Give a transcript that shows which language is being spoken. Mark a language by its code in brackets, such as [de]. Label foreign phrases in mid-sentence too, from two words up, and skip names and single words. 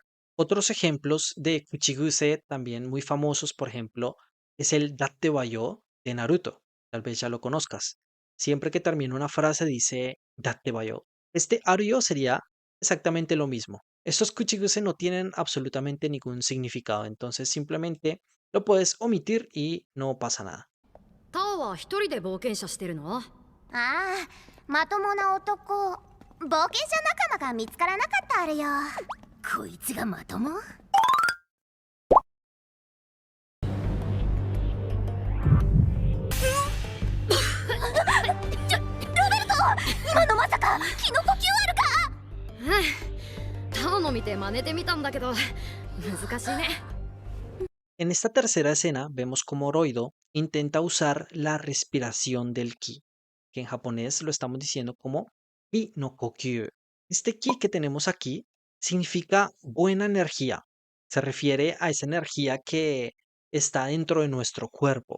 [es] Otros ejemplos de kuchiguse también muy famosos, por ejemplo, es el [ja] だってばよ [es] de Naruto. Tal vez ya lo conozcas. Siempre que termina una frase dice [ja] だってばよ. [es] Este ario sería exactamente lo mismo. Estos kuchiguse no tienen absolutamente ningún significado, entonces simplemente lo puedes omitir y no pasa nada. [ja] タオは一人で冒険者してるの？ああ、まともな男、冒険者仲間が見つからなかったあるよ。こいつがまとも？今のまさか気の呼吸あるか？タオの見て真似てみたんだけど難しいね。 [es] En esta tercera escena vemos cómo Roido intenta usar la respiración del ki, que en japonés lo estamos diciendo como [ja] 気の呼吸. [es] Este ki que tenemos aquí significa buena energía. Se refiere a esa energía que está dentro de nuestro cuerpo.